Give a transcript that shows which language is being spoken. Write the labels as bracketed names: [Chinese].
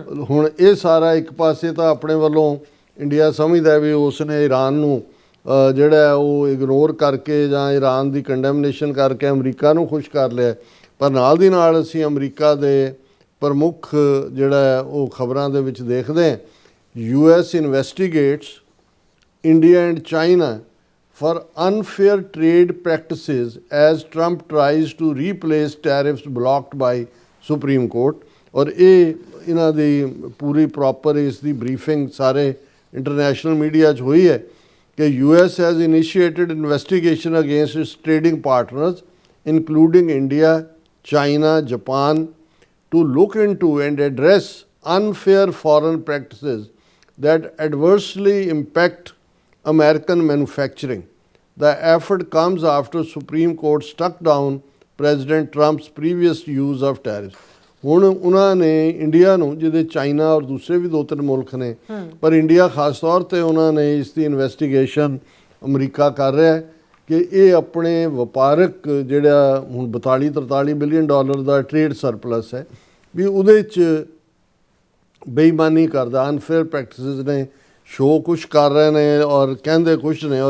[Punjabi] ਹੁਣ ਇਹ ਸਾਰਾ ਇੱਕ ਪਾਸੇ ਤਾਂ ਆਪਣੇ ਵੱਲੋਂ ਇੰਡੀਆ ਸਮਝਦਾ ਵੀ ਉਸ ਨੇ ਈਰਾਨ ਨੂੰ ਜਿਹੜਾ ਉਹ ਇਗਨੋਰ ਕਰਕੇ ਜਾਂ ਈਰਾਨ ਦੀ ਕੰਡੈਮਨੇਸ਼ਨ ਕਰਕੇ ਅਮਰੀਕਾ ਨੂੰ ਖੁਸ਼ ਕਰ ਲਿਆ, ਪਰ ਨਾਲ ਦੀ ਨਾਲ ਅਸੀਂ ਅਮਰੀਕਾ ਦੇ ਪ੍ਰਮੁੱਖ ਜਿਹੜਾ ਉਹ ਖਬਰਾਂ ਦੇ ਵਿੱਚ ਦੇਖਦੇ ਹਾਂ, [English] US investigates India and China for unfair trade practices as Trump tries to replace tariffs blocked by Supreme Court। [Punjabi] ਔਰ ਇਹ ਇਹਨਾਂ ਦੀ ਪੂਰੀ ਪ੍ਰੋਪਰ ਇਸ ਦੀ ਬਰੀਫਿੰਗ ਸਾਰੇ ਇੰਟਰਨੈਸ਼ਨਲ ਮੀਡੀਆ 'ਚ ਹੋਈ ਹੈ ਕਿ [English] US has initiated investigation against its trading partners including India, China, Japan to look into and address unfair foreign practices that adversely impact American manufacturing। The effort comes after Supreme Court struck down President Trump's previous use of tariffs। [Punjabi] ਹੁਣ ਉਹਨਾਂ ਨੇ India ਨੂੰ, ਜਿਹਦੇ China ਔਰ ਦੂਸਰੇ ਵੀ 2-3 ਮੁਲਕ ਨੇ, ਪਰ ਇੰਡੀਆ ਖਾਸ ਤੌਰ ਤੇ ਉਹਨਾਂ ਨੇ ਇਸ ਦੀ ਇਨਵੈਸਟੀਗੇਸ਼ਨ ਅਮਰੀਕਾ ਕਰ ਰਿਹਾ ਹੈ ਕਿ ਇਹ ਆਪਣੇ ਵਪਾਰਕ ਜਿਹੜਾ ਹੁਣ 42-43 ਬਿਲੀਅਨ ਡਾਲਰ ਦਾ ਟ੍ਰੇਡ ਸਰਪਲਸ ਹੈ ਵੀ ਉਹਦੇ 'ਚ ਬੇਈਮਾਨੀ ਕਰਦਾ, ਅਨਫੇਅਰ ਪ੍ਰੈਕਟਿਸਿਸ ਨੇ, ਸ਼ੋਅ ਕੁਛ ਕਰ ਰਹੇ ਨੇ ਔਰ ਕਹਿੰਦੇ ਕੁਛ ਨੇ।